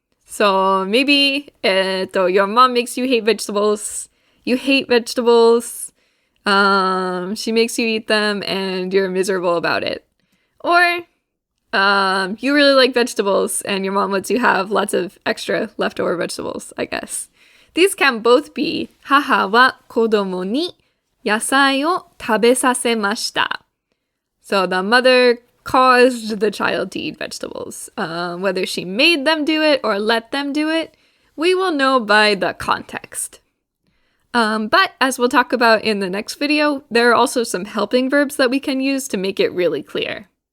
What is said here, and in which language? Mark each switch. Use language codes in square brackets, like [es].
[en] So maybe your mom makes you hate vegetables. You hate vegetables. She makes you eat them and you're miserable about it. Or you really like vegetables and your mom lets you have lots of extra leftover vegetables, I guess. These can both be [ja] 母は子供に野菜を食べさせました. [en] So the mother caused the child to eat vegetables. Whether she made them do it or let them do it, we will know by the context. But as we'll talk about in the next video, there are also some helping verbs that we can use to make it really clear.